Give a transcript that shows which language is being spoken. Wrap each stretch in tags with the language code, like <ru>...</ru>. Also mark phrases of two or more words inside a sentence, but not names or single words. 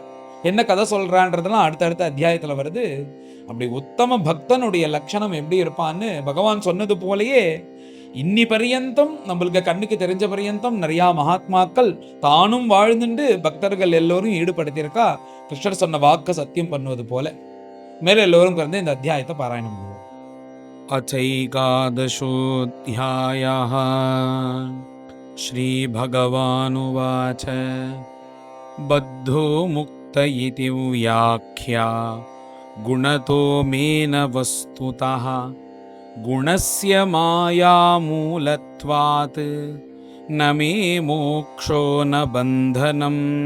<ta>என்ன கதை சொல்றான்றதெல்லாம் அடுத்தடுத்த அத்தியாயத்துல வருது. அப்படி உத்தம பக்தனுடைய லட்சணம் எப்படி இருப்பான்னு பகவான் சொன்னது போலயே இன்னி பரியந்தம் நம்மளுக்கு கண்ணுக்கு தெரிஞ்ச பரியந்தம் நிறைய மகாத்மாக்கள் தானும் வாழ்ந்துண்டு பக்தர்கள் எல்லோரும் ஈடுபடுத்தியிருக்கா. கிருஷ்ணர் சொன்ன வாக்க சத்தியம் பண்ணுவது போல. மேல எல்லோரும் வந்து இந்த அத்தியாயத்தை பாராயணம் பண்ணுவோம்.</ta> <sa>अथैकादशोऽध्यायः श्रीभगवानुवाच बद्धो मुक्त इति व्याख्या गुणतो मेन वस्तुतः गुणस्य मायामूलत्वात् न मे मोक्षो न बन्धनम्</sa>